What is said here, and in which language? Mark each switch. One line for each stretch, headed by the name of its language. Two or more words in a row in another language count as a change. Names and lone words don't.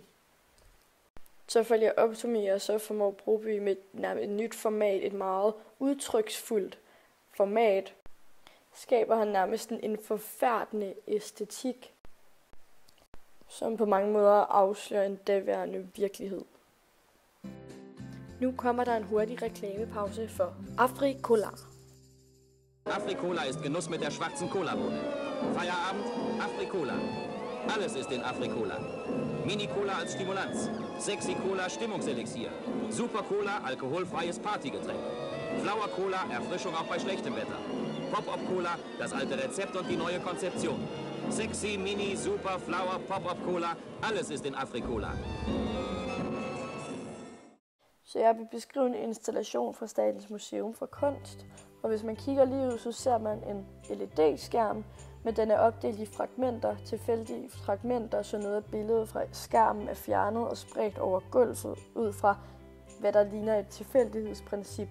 Danish: Så for at opsummere, så formår Broby med et nyt format, et meget udtryksfuldt format, skaber han nærmest en forfærdende æstetik, som på mange måder afslører en daværende virkelighed. Nu kommer der en hurtig reklamepause for Africola.
German: Africola ist Genuss mit der schwarzen Cola-Bohne. Feierabend, Africola. Alles ist in Africola. Mini-Cola als Stimulanz. Sexy Cola Stimmungselixier. Super Cola alkoholfreies Partygetränk. Flower Cola Erfrischung auch bei schlechtem Wetter. Pop-Up Cola das alte Rezept und die neue Konzeption. Sexy, Mini, Super, Flower, Pop-Up Cola. Alles ist in Africola.
Danish: Så jeg vil beskrive en installation fra Statens Museum for Kunst. Og hvis man kigger lige ud, så ser man en LED-skærm, men den er opdelt i fragmenter, tilfældige fragmenter, så noget af billedet fra skærmen er fjernet og spredt over gulvet ud fra, hvad der ligner et tilfældighedsprincip.